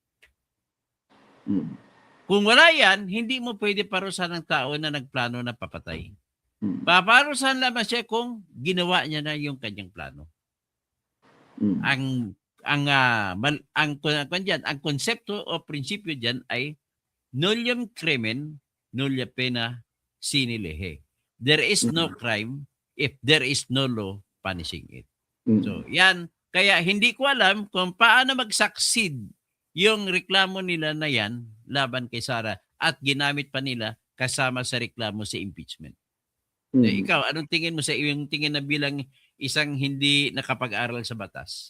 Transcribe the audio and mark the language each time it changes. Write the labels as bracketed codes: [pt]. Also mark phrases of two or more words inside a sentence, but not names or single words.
[tl] Kung wala yan, hindi mo pwede parusahan ng tao na nagplano na papatay. Paparusahan lamang siya kung ginawa niya na yung kanyang plano. Ang konsepto o prinsipyo diyan ay [la] nullium crimen, nulla pena sine lege. [en] There is no crime if there is no law punishing it. [tl] So, yan. Kaya hindi ko alam kung paano mag-succeed yung reklamo nila na yan laban kay Sara at ginamit pa nila kasama sa reklamo sa impeachment. So, ikaw, anong tingin mo sa iyong tingin na bilang isang hindi nakapag-aral sa batas?